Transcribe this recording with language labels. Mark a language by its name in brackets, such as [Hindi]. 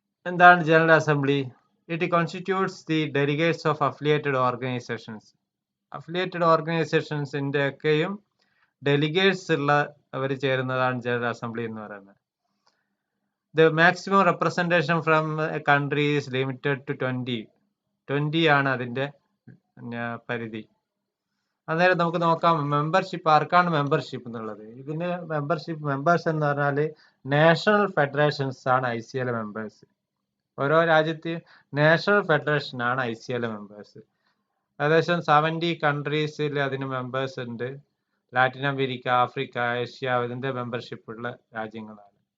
[Malayalam] എന്താണ് general assembly? [English] It constitutes the delegates of affiliated organisations. [Malayalam] Affiliated ഓർഗനൈസേഷൻസിന്റെ ഒക്കെയും delegates ഉള്ള അവർ ചേരുന്നതാണ് ജനറൽ അസംബ്ലി എന്ന് പറയുന്നത്. [English] The maximum representation from a country is limited to 20 [Malayalam] ആണ് അതിന്റെ പരിധി. അന്നേരം നമുക്ക് നോക്കാം മെമ്പർഷിപ്പ്, ആർക്കാണ് മെമ്പർഷിപ്പ് എന്നുള്ളത്. ഇതിന് മെമ്പേഴ്സ് എന്ന് പറഞ്ഞാല് നാഷണൽ ഫെഡറേഷൻസ് ആണ് ICAയിലെ മെമ്പേഴ്സ്. ഓരോ രാജ്യത്ത് നാഷണൽ ഫെഡറേഷൻ ആണ് ICAയിലെ മെമ്പേഴ്സ്. ഏകദേശം 70 കൺട്രീസിൽ അതിന് മെമ്പേഴ്സ് ഉണ്ട്. ലാറ്റിൻ അമേരിക്ക, ആഫ്രിക്ക, ഏഷ്യ ഇതിന്റെ മെമ്പർഷിപ്പ് ഉള്ള രാജ്യങ്ങളാണ്.